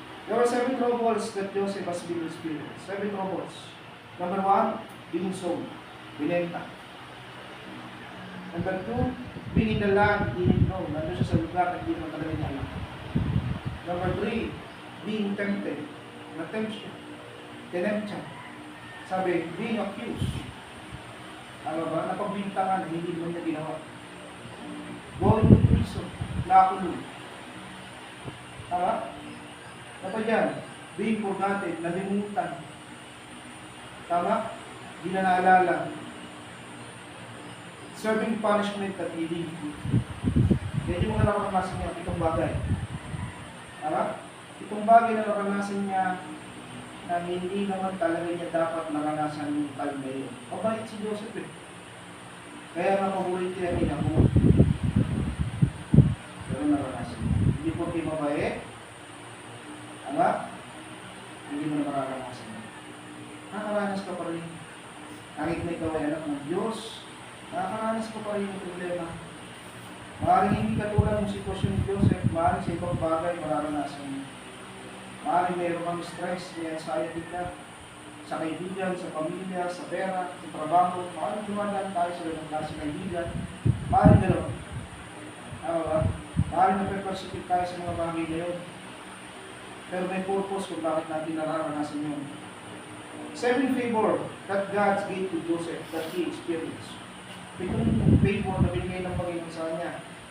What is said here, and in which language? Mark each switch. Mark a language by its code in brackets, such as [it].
[en] There were 7 troubles that Joseph has been experienced. 7 troubles. Number 1, being sold. [tl] Binenta. [en] Number 2, being in the land, he didn't know. [tl] Nandun siya sa lugar at hindi naman talaga niya alam. [en] Number 3, being tempted. [tl] Na-tempt siya. Tinempt siya. Sabi, [en] being accused. [tl] Ano ba? Napagbintangan, hindi naman niya ginawa. [en] Going to prison. [tl] Nakulong. Tama? Dapat yan, [en] being forgotten, [tl] nalimutan. Tama? Di na naalala. [en] Serving punishment at healing. [tl] Yan yung mga nakaranasan niya, itong bagay. Tama? Itong bagay na nakaranasan niya na hindi naman talaga niya dapat naranasan yung time na yun. Mabait si Joseph eh. Kaya nga paborito yan niya mo. Pero naranasan niya. Hindi po kayo mabait. Tama? Hindi mo na mararanasan. Nakakaranas ka pa rin. Kahit na ikaw ay anak ng Diyos, nakakaranas ka pa rin yung problema. Maaaring hindi katulad ng sitwasyon ni Joseph, maaaring sa ibang bagay mararanasan mo. Maaaring mayroon kang stress, may anxiety ka, sa kaibigan, sa pamilya, sa pera, sa trabaho, maaaring dumadaan tayo sa ganang klase kaibigan, maaaring gano'n. Tama ba? Maaaring nape-persecute tayo sa mga bagay ngayon. Pero may purpose kung bakit natin nararanasan yun. [en] 7 favor that God gave to Joseph that he experienced. [tl] Itong favor na binigay ng Panginoon sa kanya.